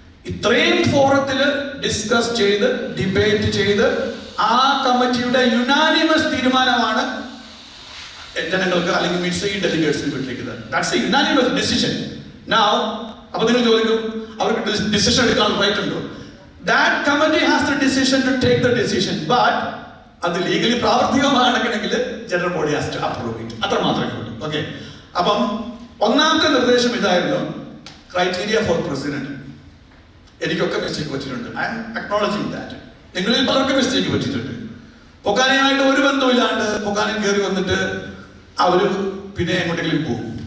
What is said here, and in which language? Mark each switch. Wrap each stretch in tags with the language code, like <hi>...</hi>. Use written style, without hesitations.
<ml>ഇത്രയും ഫോറത്തിൽ ഡിസ്കസ് ചെയ്ത് ഡിബേറ്റ് ചെയ്ത് ആ കമ്മിറ്റിയുടെ യുനാനിമസ് തീരുമാനമാണ് ജനങ്ങൾക്ക് അല്ലെങ്കിൽ midst ഡെലിഗേറ്റ്സിന് വിട്ടിരിക്കുന്നത്.</ml> <en>That's a unanimous decision.</en> <ml>Now അപ്പോൾ നിങ്ങൾ ചോദിക്കും അവർക്ക് ഡിസിഷൻ എടുക്കാൻ റൈറ്റ് ഉണ്ടോ?</ml> <en>That committee has the decision to take the decision, but</en> <ml>അത് legally പ്രാവർത്തികമാണെങ്കിൽ</ml> <en>General body has to approve it.</en> <ml>അത്ര മാത്രമേ ഉള്ളൂ. ഓക്കെ, അപ്പം ഒന്നാമത്തെ നിർദ്ദേശം ഇതായിരുന്നു,</ml> <en>Criteria for president.</en> <ml>എനിക്കൊക്കെ മിസ്റ്റേക്ക് പറ്റിയിട്ടുണ്ട്.</ml> <en>I'm acknowledging that.</en> <ml>നിങ്ങളിൽ പലർക്കും മിസ്റ്റേക്ക് പറ്റിയിട്ടുണ്ട്. പൊക്കാനയുമായിട്ട് ഒരു ബന്ധമില്ലാണ്ട് പൊക്കാനയിൽ കയറി വന്നിട്ട് അവർ പിന്നെ എങ്ങോട്ടെങ്കിലും പോകും.</ml>